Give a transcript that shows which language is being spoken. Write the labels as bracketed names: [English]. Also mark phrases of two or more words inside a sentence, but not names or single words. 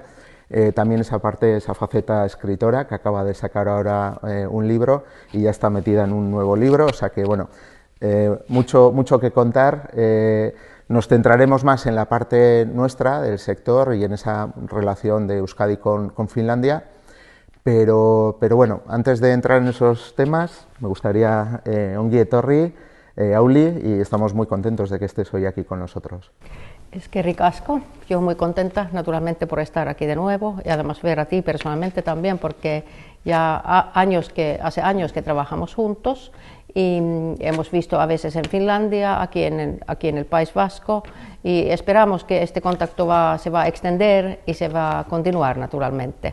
[Spanish] También esa faceta escritora, que acaba de sacar ahora un libro y ya está metida en un nuevo libro, o sea que bueno, mucho que contar. Nos centraremos más en la parte nuestra del sector y en esa relación de Euskadi con Finlandia, pero bueno, antes de entrar en esos temas, me gustaría [Basque] ongi etorri, [Spanish] Auli, y estamos muy contentos de que estés hoy aquí con nosotros. Es que ricasco, yo muy contenta naturalmente por estar aquí de nuevo y además ver a ti personalmente también, porque ya hace años que trabajamos juntos y hemos visto a veces en Finlandia, aquí en el País Vasco, y esperamos que este contacto se va a extender y se va a continuar naturalmente.